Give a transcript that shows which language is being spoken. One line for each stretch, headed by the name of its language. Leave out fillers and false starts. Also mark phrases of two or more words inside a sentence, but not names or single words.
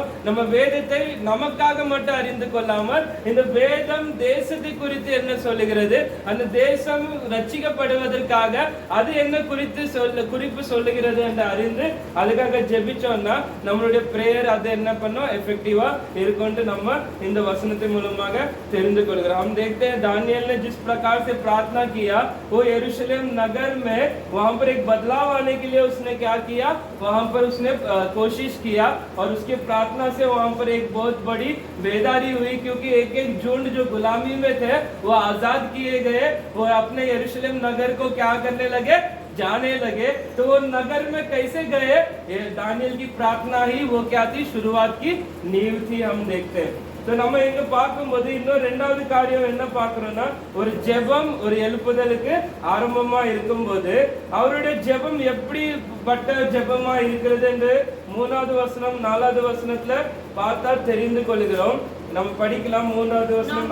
Tamil: நம்ம வேதத்தை நமக்காக மட்டும் அறிந்து கொள்ளாமல் இந்த வேதம் தேசத்தை குறித்து என்ன சொல்லுகிறது, அந்த தேசம் ரட்சிக்கப்படுவதற்காக அது என்ன குறிப்பு சொல்லுகிறது என்று அறிந்து அதுக்காக ஜெபிச்சோம்னா நம்மளுடைய பிரேயர் அது என்ன பண்ணும், எஃபெக்டிவா இருக்கும்னு நம்ம இந்த வசனத்தை மூலமாக தெரிந்து கொள்கிறோம்.
Hindi: हम देखते हैं दानियल ने जिस प्रकार से प्रार्थना किया, वो यरूशलेम नगर में वहां पर एक बदलाव आने के लिए उसने क्या किया, वहां पर उसने कोशिश किया और उसके प्रार्थना से वहां पर एक बहुत बड़ी बेदारी हुई, क्योंकि एक एक झुंड जो गुलामी में थे वो आजाद किए गए, वो अपने यरूशलेम नगर को क्या करने लगे, जाने लगे. तो वो नगर में कैसे गए, ये दानियल की प्रार्थना ही वो क्या थी, शुरुआत की नींव थी. हम देखते हैं.
Tamil: तो நம்ம இங்க பார்க்கும்போது இன்னும் ரெண்டாவது காரியம் என்ன பார்க்கிறோம்னா, ஒரு ஜெபம் ஒரு எழுப்புதலுக்கு ஆரம்பமா இருக்கும்போது அவருடைய ஜெபம் எப்படிப்பட்ட ஜெபமா இருக்கிறது என்று 3வது வசனம் 4வது வசனத்துல பார்த்தா தெரிந்து கொள்கிறோம். நம்ம படிக்கலாம். 3வது வசனம்,